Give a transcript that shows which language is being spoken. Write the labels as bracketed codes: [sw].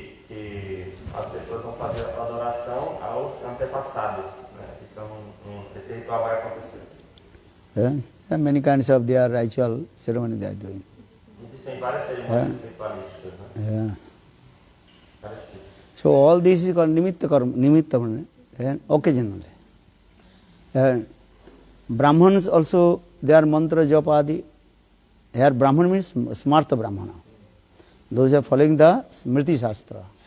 [pt] E as pessoas vão fazer a adoração aos antepassados, né? Esse ritual vai acontecer. [en] Many kinds of their ritual ceremony they are doing. [pt] Existem várias cerimônias ritualísticas, né? Vários tipos. [en] So all this is called nimitta and occasionally. And Brahmans also, their mantra japadi. Here Brahman means smarta Brahmana. Those are following the Smriti Shastra.